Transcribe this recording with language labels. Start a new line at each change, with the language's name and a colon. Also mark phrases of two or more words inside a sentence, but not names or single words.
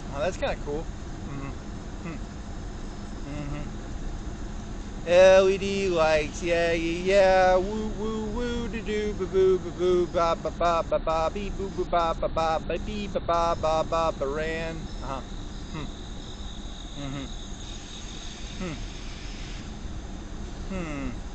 English: Oh, that's kind of cool. Mm-hmm. Mm-hmm. LED lights, yeah, yeah, woo, woo, woo, doo, doo, ba, boo, ba, boo, ba, ba, ba, ba, ba, bee, boo, boo, ba, ba, ba, ba, bee, ba, ba, ba, ba, ba, ran. Uh-huh. Hmm. Mm-hmm. Hmm. Hmm.